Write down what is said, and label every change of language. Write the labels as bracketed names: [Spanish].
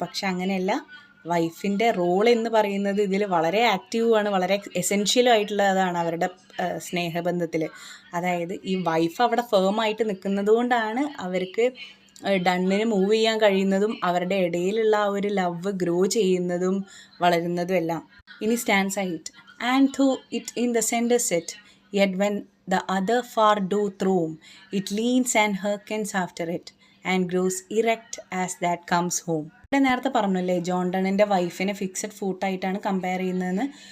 [Malayalam] പക്ഷെ അങ്ങനെയല്ല, വൈഫിൻ്റെ റോൾ എന്ന് പറയുന്നത് ഇതിൽ വളരെ ആക്റ്റീവാണ്, വളരെ എസെൻഷ്യലും ആയിട്ടുള്ളതാണ് അവരുടെ സ്നേഹബന്ധത്തിൽ. അതായത് ഈ വൈഫ് അവിടെ ഫേമായിട്ട് നിൽക്കുന്നത് കൊണ്ടാണ് അവർക്ക് ഡണ്ണിന് മൂവ് ചെയ്യാൻ കഴിയുന്നതും അവരുടെ ഇടയിലുള്ള ആ ഒരു ലവ് ഗ്രോ ചെയ്യുന്നതും വളരുന്നതും എല്ലാം. ഇനി stands 8. [English] And through it in the center set, yet when the other far doth roam, it leans and hearkens after it, and grows erect as that comes home. [Malayalam] ഇവിടെ നേരത്തെ പറഞ്ഞല്ലേ ജോൺ ഡണ്ണിൻ്റെ വൈഫിനെ fixed ഫൂട്ടായിട്ടാണ് compare ചെയ്യുന്നതെന്ന്.